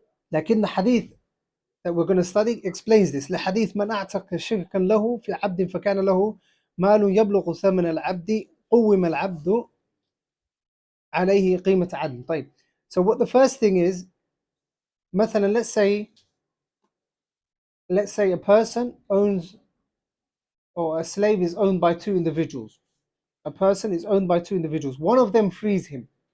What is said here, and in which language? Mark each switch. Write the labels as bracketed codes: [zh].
[en] Lakin the hadith that we're going to study explains this. [ar] لحديث من أعتق شركا له في عبد فكان له مال يبلغ ثمن العبد قوم العبد عليه قيمة عدل. [en] So what the first thing is, [ar] مثلا, [en] let's say a person owns, or a slave is owned by 2 individuals. A person is owned by 2 individuals. One of them frees him.